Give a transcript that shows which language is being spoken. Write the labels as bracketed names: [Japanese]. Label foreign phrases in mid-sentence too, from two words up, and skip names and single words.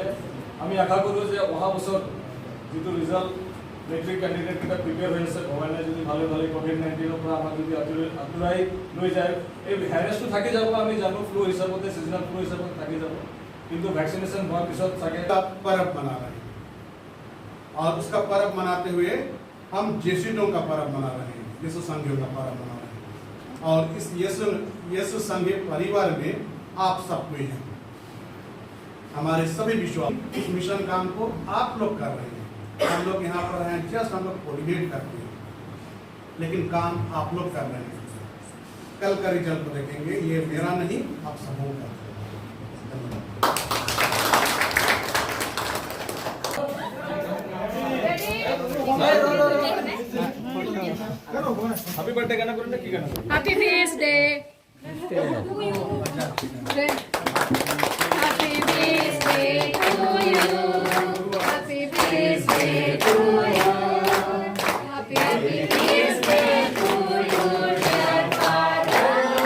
[Assamese] আমি আশা কৰোঁ যে অহা বছৰ যিটো [English] result matric [Assamese] কেণ্ডিডেটকেইটা প্ৰিপেয়াৰ হৈ আছে, ভগৱানে যদি ভালে ভালে COVID-19ৰ পৰা আমাক যদি আঁতৰাই লৈ যায়, এই হেৰেছটো থাকি যাব। আমি জানো ফ্লু হিচাপতে [English] seasonal flu [Assamese] হিচাপতে থাকি যাব, কিন্তু ভেক্সিনেশ্যন হোৱাৰ পিছত চাগে [Hindi] पर्व मना रहे हैं और उसका पर्व मनाते हुए हम जेसुइटों का पर्व मना रहे हैं, यीशु संघियों का पर्व मना रहे हैं। और इस यीशु संघीय परिवार में आप सब कोई हैं, हमारे सभी विश्वास। इस मिशन काम को आप लोग कर रहे हैं, हम लोग यहाँ पर हैं जस्ट हम लोग कोऑर्डिनेट करते हैं, लेकिन काम आप लोग कर रहे हैं। कल का रिजल्ट को देखेंगे, ये मेरा नहीं आप सबों का। [English] happy birthday [Hindi] गाना करें ना, की गाना [English] Happy birthday. Happy birthday to you. Happy birthday to you. Happy birthday to you, dear father.